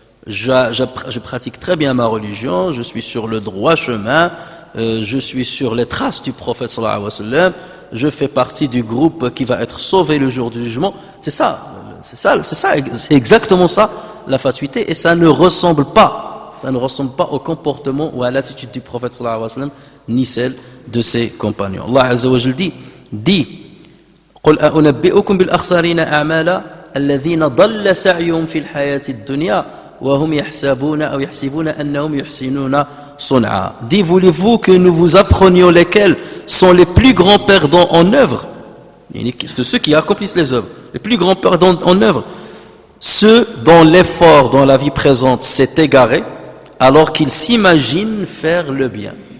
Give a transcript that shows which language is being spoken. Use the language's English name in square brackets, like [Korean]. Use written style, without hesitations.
[French] Je pratique très bien ma religion, je suis sur le droit chemin, je suis sur les traces du prophète sallallahu alayhi wa sallam, je fais partie du groupe qui va être sauvé le jour du jugement. C'est exactement ça la fatuité, et ça ne ressemble pas au comportement ou à l'attitude du prophète sallallahu alayhi wa sallam, ni celle de ses compagnons. [Arabic] Allah Azza wa Jal dit قل أنبئكم بالأخسرين أعمالا الذين ضل سعيهم في الحياة الدنيا وهم يحسبون أو يحسبون أنهم يحسنون صنعا. [French] Dit, voulez-vous que nous vous apprenions lesquels sont les plus grands perdants en œuvre? De ceux qui accomplissent les œuvres, les plus grands perdants en œuvre, ceux dont l'effort dans la vie présente s'est égaré alors qu'ils s'imaginent faire le bien.